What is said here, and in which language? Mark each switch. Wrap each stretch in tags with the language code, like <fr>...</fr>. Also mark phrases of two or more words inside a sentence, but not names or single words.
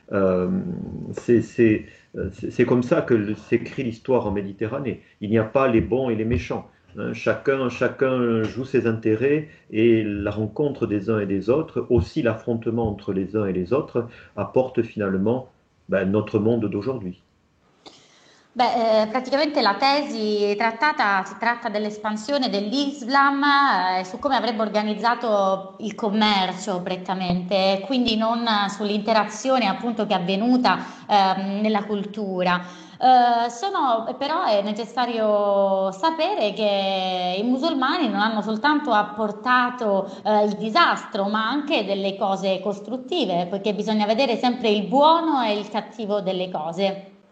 <fr>C'est comme ça que s'écrit l'histoire en Méditerranée. Il n'y a pas les bons et les méchants. Chacun joue ses intérêts, et la rencontre des uns et des autres, aussi l'affrontement entre les uns et les autres, apporte finalement notre monde d'aujourd'hui.</fr> <it>Praticamente la tesi trattata si tratta dell'espansione dell'Islam su come avrebbe organizzato il commercio prettamente, quindi non sull'interazione appunto che è avvenuta nella cultura. Però è necessario sapere che i musulmani non hanno soltanto apportato il disastro, ma anche delle cose costruttive, poiché bisogna vedere sempre il buono e il cattivo delle cose.</it>